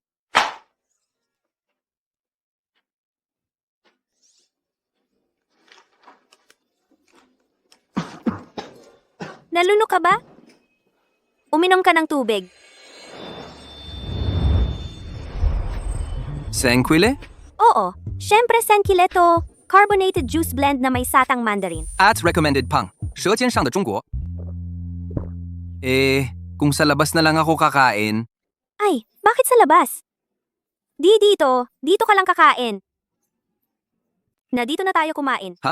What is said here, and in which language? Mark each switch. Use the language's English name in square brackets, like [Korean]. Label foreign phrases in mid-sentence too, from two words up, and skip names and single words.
[Filipino] Naluno ka ba? Uminom ka ng tubig. Senquile? Oo, syempre Senkileto, [English] carbonated juice blend [Filipino] na may satang mandarin. At recommended pang, 舌尖上的中国. Kung sa labas na lang ako kakain, Ay, bakit sa labas? Dito ka lang kakain. Na dito na tayo kumain. Ha?